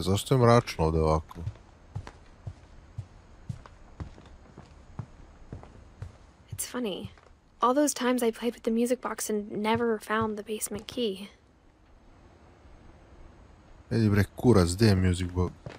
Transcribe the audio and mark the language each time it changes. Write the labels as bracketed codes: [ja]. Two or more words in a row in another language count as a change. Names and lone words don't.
[bs] Zašto je mračno ovdje ovako? [en] It's funny. All those times I played with the music box and never found the basement key. [bs] Edi bre, kurac, gdje je [en] music box?